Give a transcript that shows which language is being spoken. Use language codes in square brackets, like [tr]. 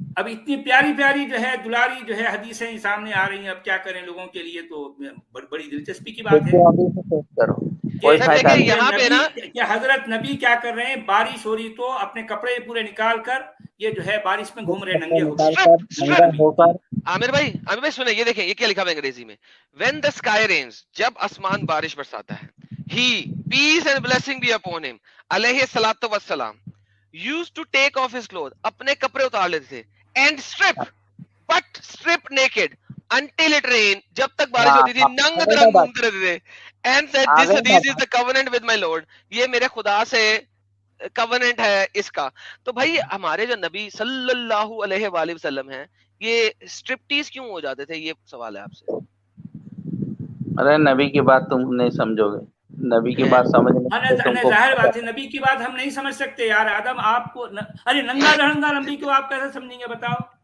[hi] अब इतनी प्यारी प्यारी जो है दुलारी जो है हदीसें सामने आ रही हैं, अब क्या करें, लोगों के लिए तो बड़ी दिलचस्पी की बात है अभी से सोच करो, कोई सर फायदा देखिए नहीं। यहाँ पे ना, क्या हजरत नबी क्या कर रहे हैं, बारिश हो रही तो अपने कपड़े पूरे निकाल कर ये जो है बारिश में घूम रहे हैं नंगे होकर। आमिर भाई सुने, ये देखें ये क्या लिखा है अंग्रेजी में। [en] When the sky rains, [hi] जब आसमान बारिश बरसाता है, [en] he, peace and blessing be upon him, [ar] अलैहि सलातो वस्सलाम, [en] used to take off his clothes, [hi] अपने कपड़े उतार लेते थे, [en] and strip naked until it rained, [hi] जब तक बारिश होती थी नंग धड़ंग घूमते रहते थे, [en] and said this hadith is the covenant with my Lord, [hi] ये मेरे खुदा से कवनेंट है इसका। तो भाई हमारे जो नबी सल्लल्लाहु अलैहि वसल्लम हैं, ये स्ट्रिप्टीज क्यों हो जाते थे, ये सवाल है आपसे। अरे नबी की बात तुम नहीं समझोगे, नबी की बात समझने तुमको जाहिर बात है, नबी की बात हम नहीं समझ सकते यार। आदम आपको अरे नंगा धड़ंगा नबी को आप कैसे समझेंगे, बताओ।